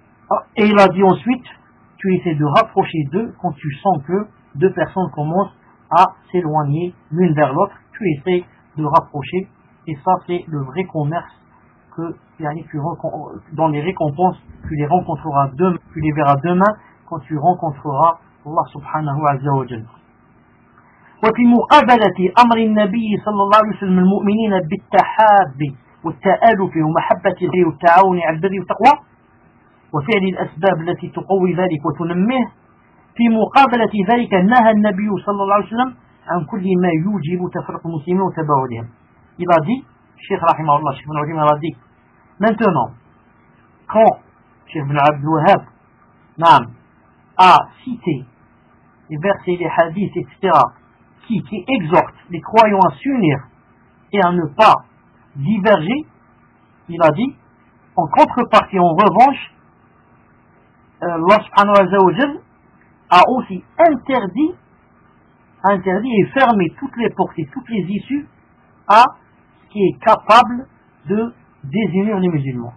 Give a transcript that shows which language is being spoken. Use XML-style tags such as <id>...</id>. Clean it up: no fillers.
<fr>Ah, et il a dit ensuite, tu essaies de rapprocher d'eux quand tu sens que deux personnes commencent à s'éloigner l'une vers l'autre. Tu essaies de rapprocher. Et ça, c'est le vrai commerce que dans les récompenses, tu les rencontreras demain, tu les verras demain quand tu rencontreras Allah subhanahu wa ta'ala.</fr> <ar>وفي مقابلة أمر النبي صلى الله عليه وسلم المؤمنين بالتحاب والتآلف ومحبة الخير والتعاون على البر والتقوى وفعل الأسباب التي تقوي ذلك وتنميه في مقابلة ذلك نهى النبي صلى الله عليه وسلم عن كل ما يوجب تفرق المسلمين وتباعدهم إلى دي الشيخ رحمه الله الشيخ بن عبد الوهاب إلى دي</ar> <fr>maintenant quand</fr> <ar>الشيخ بن عبد الوهاب نعم</ar> <fr>a cité les versets et les hadiths etc. Qui exhorte les croyants à s'unir et à ne pas diverger, il a dit, en contrepartie, en revanche, Allah subhanahu wa ta'ala a aussi interdit et fermé toutes les portes et toutes les issues à ce qui est capable de désunir les musulmans.</fr>